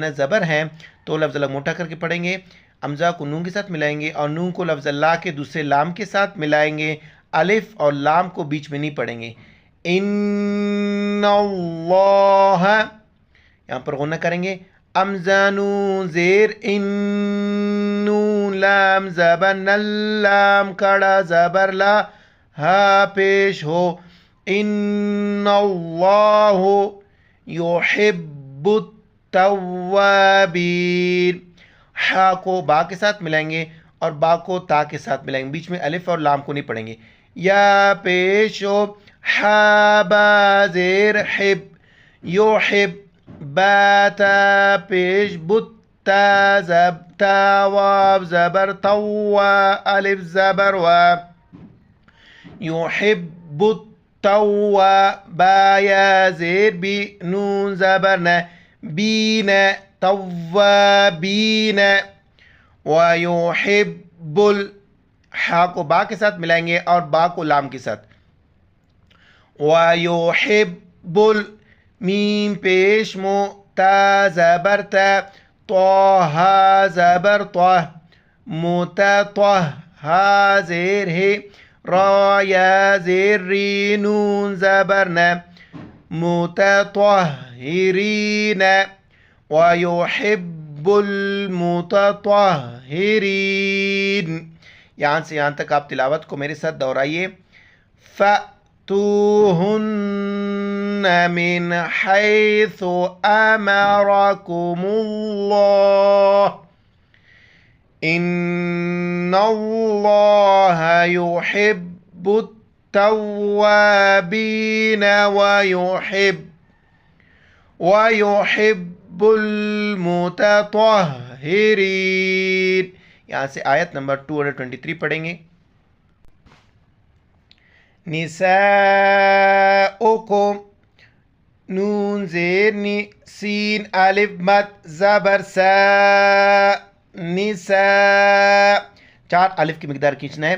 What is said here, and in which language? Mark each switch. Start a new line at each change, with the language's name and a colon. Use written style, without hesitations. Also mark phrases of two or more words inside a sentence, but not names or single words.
Urdu: نا زبر ہے تو لفظ اللہ موٹا کر کے پڑھیں گے امزہ کو نون کے ساتھ ملائیں گے اور نون کو لفظ اللہ کے دوسرے لام کے ساتھ ملائیں گے الف اور لام کو بیچ میں نہیں پڑھیں گے
Arabic: ان اللہ
Urdu: یہاں پر غنہ کریں گے امزہ نون زیر ان نون لام زبر لام کڑا زبر لا ہا پیش ہو
Arabic: ان اللہ یحب
Urdu: التوابین ہا کو با کے ساتھ ملائیں گے اور با کو تا کے ساتھ ملائیں گے بیچ میں الف اور لام کو نہیں پڑھیں گے یا پیش ہو ہا با زیر حب یحب با تا پیش بت تا زب تا واب زبر تو الف زبر و
Arabic: یحب التوابین
Urdu: یا زیر بی نون زبر ن بین توابین ویحب ہا کو با کے ساتھ ملائیں گے اور با کو لام کے ساتھ ویحب میم پیش مو تا زبر تا تو ہا زبر تو متطہ ہا زیر ہے را یا زیر ری نون زبر ن
Arabic: متطهرین ويحب المتطهرین.
Urdu: یہاں سے یہاں تک آپ تلاوت کو میرے ساتھ دہرائیے.
Arabic: فَأْتُوهُنَّ مِنْ حَيْثُ أَمَرَكُمُ اللَّهُ إِنَّ اللَّهَ يُحِبُّ التَّوَّابِينَ وَيُحِبُّ الْمُتَطَهِّرِينَ.
Urdu: یہاں سے آیت نمبر 223 پڑھیں گے. نساؤکم نون زیر نی سین الف مد زبر سا نساء 4 الف کی مقدار کھینچنا ہے.